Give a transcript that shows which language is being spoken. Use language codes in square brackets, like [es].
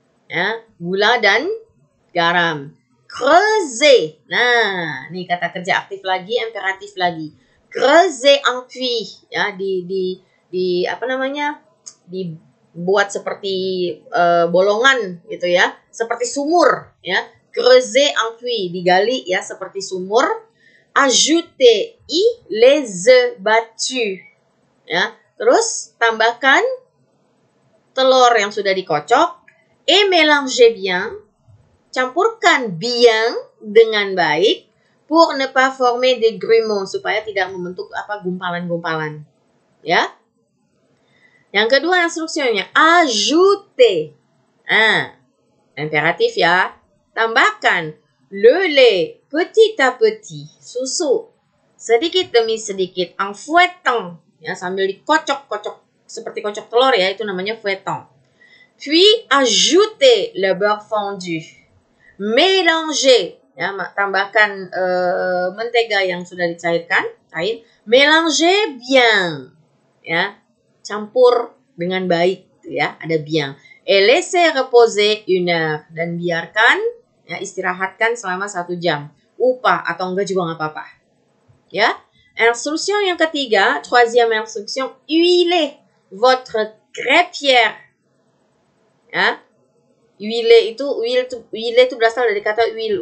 [id] Ya, gula dan garam. [fr] Creuser. [id] Nah, ini kata kerja aktif lagi, imperatif lagi. [fr] Creuser en puits. [id] Ya, di apa namanya? Dibuat seperti bolongan gitu ya, seperti sumur ya. [fr] Creuser en puits, [id] digali ya seperti sumur. [fr] Ajoutez les œufs battus. [id] Ya, terus tambahkan telur yang sudah dikocok. [fr] Et mélangez bien. [id] Campurkan [fr] bien [id] dengan baik [fr] pour ne pas former des grumeaux, [id] supaya tidak membentuk gumpalan-gumpalan. Ya. Yang kedua instruksinya, ajoutez. Imperatif ya. Tambahkan [fr] le lait petit à petit, [id] susu sedikit demi sedikit, [fr] en fouettant, [id] ya sambil dikocok-kocok seperti kocok telur ya, itu namanya fouettant. [fr] Puis ajoutez le beurre fondu. Mélanger, [id] ya, tambahkan mentega yang sudah dicairkan, cair. [fr] Mélanger bien, [id] ya, campur dengan baik, ya, ada bien. [fr] Et laissez reposer 1 heure, [id] dan biarkan, ya, istirahatkan selama 1 jam. Upah atau enggak juga nggak apa-apa, ya. Instruction yang ketiga, [fr] troisième instruction, huilez votre crêpière, [id] ya. Huile itu berasal dari kata huile.